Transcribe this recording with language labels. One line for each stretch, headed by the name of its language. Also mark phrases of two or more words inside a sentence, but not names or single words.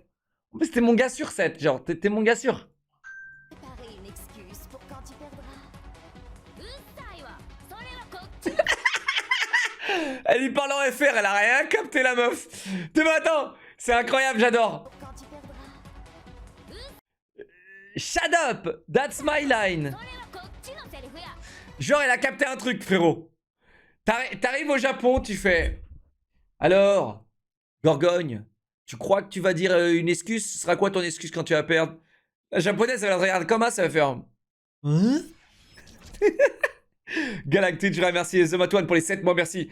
French: En plus, t'es mon gars sûr, Seth. Genre, t'es mon gars sûr. Préparer une excuse pour quand tu perdras. Elle lui parle en FR, elle a rien capté, la meuf. Mais attends, C'est incroyable, j'adore. Pour quand tu perdras.
English: Shut up, that's my line.
Japanese: それはこっちのセリフや。
French: Genre, elle a capté un truc, frérot. T'arrives au Japon, tu fais. Alors, Gorgogne, tu crois que tu vas dire une excuse? Ce sera quoi ton excuse quand tu vas perdre? La japonaise, elle va te regarder comme ça va faire. Hein? Galactic, je remercie Zomatoine pour les 7 mois, merci.